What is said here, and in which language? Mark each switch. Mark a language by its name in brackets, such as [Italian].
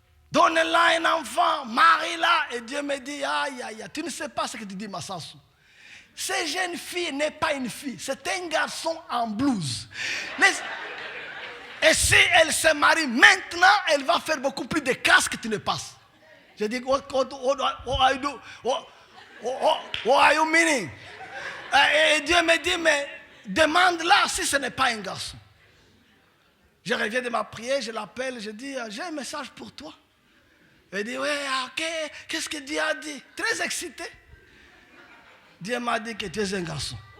[French] Donne-la un enfant, marie-la. Et Dieu me dit, aïe, tu ne sais pas ce que tu dis, Massassou. Cette jeune fille n'est pas une fille, c'est un garçon en blouse. Et si elle se marie maintenant, elle va faire beaucoup plus de casse que tu ne passes. Je dis, [English] what are you meaning? [French] Et Dieu me dit, mais demande-la si ce n'est pas un garçon. Je reviens de ma prière, je l'appelle, je dis, j'ai un message pour toi. Elle dit, oui, ok, qu'est-ce que Dieu a dit? Très excité. Dieu m'a dit que tu es un garçon.